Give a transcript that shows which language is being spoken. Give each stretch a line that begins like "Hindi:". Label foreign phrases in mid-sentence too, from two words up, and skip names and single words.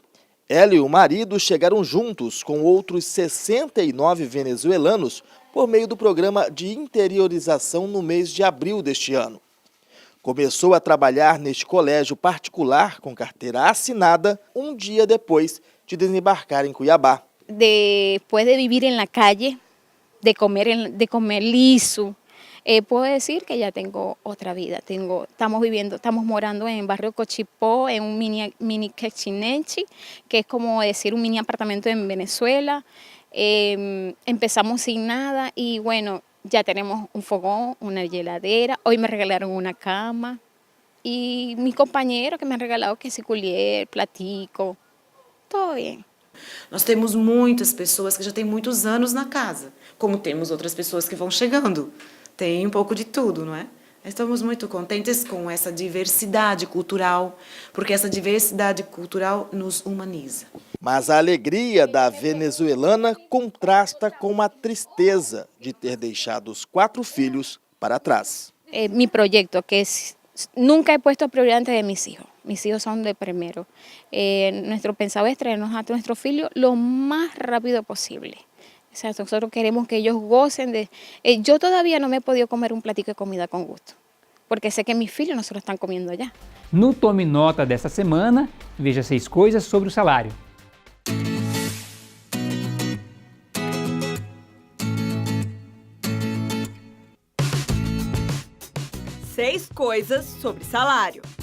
Portuguese: Ela e o marido chegaram juntos com outros 69 venezuelanos por meio do programa de interiorização no mês de abril deste ano. Começou a trabalhar neste colégio particular com carteira assinada um dia depois de desembarcar em Cuiabá.
Spanish: Depois de vivir en la calle, de comer liso, puedo decir que ya tengo otra vida. Estamos morando en barrio Cochipó, en un mini kitchenette, que es como decir un mini apartamento en Venezuela. Empezamos sin nada y bueno, ya tenemos un fogón, una heladera. Hoy me regalaron una cama y mis compañeros que me han regalado que si culier, platico, todo bien.
Portuguese: Nós temos muitas pessoas que já têm muitos anos na casa, como temos outras pessoas que vão chegando. Tem um pouco de tudo, não é? Estamos muito contentes com essa diversidade cultural, porque essa diversidade cultural nos humaniza. Mas a alegria da venezuelana contrasta com a tristeza de ter deixado os 4 filhos para trás.
Spanish: mi proyecto, que nunca he puesto prioridad antes de mis hijos. Mis hijos son de primero. Nuestro pensado es traernos a nuestros hijos lo más rápido posible. O sea, nosotros queremos que ellos gocen de... yo todavía no me he podido comer un platico de comida con gusto, porque
Portuguese: sei que meus filhos não se estão comendo já. No Tome Nota desta semana, veja 6 coisas sobre o salário. Seis coisas sobre salário.